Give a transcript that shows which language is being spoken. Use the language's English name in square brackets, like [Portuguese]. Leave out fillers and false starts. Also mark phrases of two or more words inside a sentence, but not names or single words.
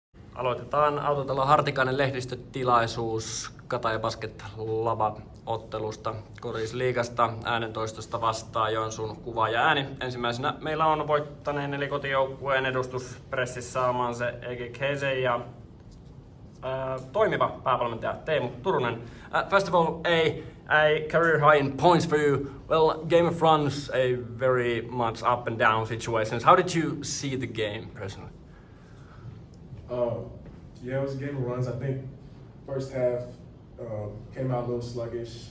[Finnish] Aloitetaan Autotalo Hartikainen lehdistötilaisuus Kataja Basket ottelusta Korisliigasta, Äänentoistosta vastaa Joensuun Kuva ja Ääni. Ensimmäisenä meillä on voittaneen eli kotijoukkueen edustus pressissä saamaan se Ege Kese ja toimiva päävalmentaja Teemu Turunen. [English] First of all, a career high in points for you. Well, game of runs, a very much up and down situations. How did you see the game personally? Yeah, it was a game of runs. I think first half came out a little sluggish.